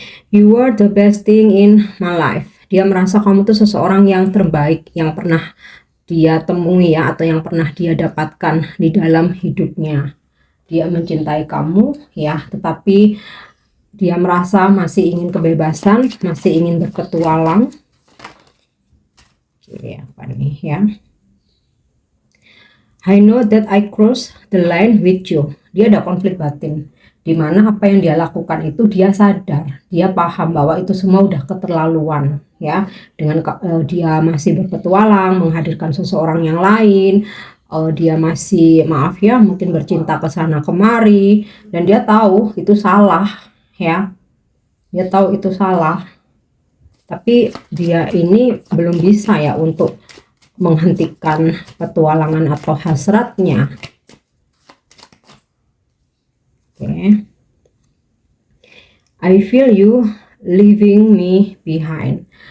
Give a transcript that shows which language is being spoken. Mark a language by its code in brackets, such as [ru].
[en] You are the best thing in my life. [id] Dia merasa kamu tuh seseorang yang terbaik yang pernah dia temui ya, atau yang pernah dia dapatkan di dalam hidupnya. Dia mencintai kamu ya, tetapi dia merasa masih ingin kebebasan, masih ingin berpetualang. Oke, apa nih ya? [en] I know that I cross the line with you. [id] Dia ada konflik batin, dimana apa yang dia lakukan itu dia sadar, dia paham bahwa itu semua udah keterlaluan ya. Dengan dia masih berpetualang, menghadirkan seseorang yang lain, dia masih maaf ya, mungkin bercinta ke sana kemari, dan dia tahu itu salah ya. Dia tahu itu salah, tapi dia ini belum bisa ya untuk menghentikan petualangan atau hasratnya. [en] Okay. I feel you leaving me behind.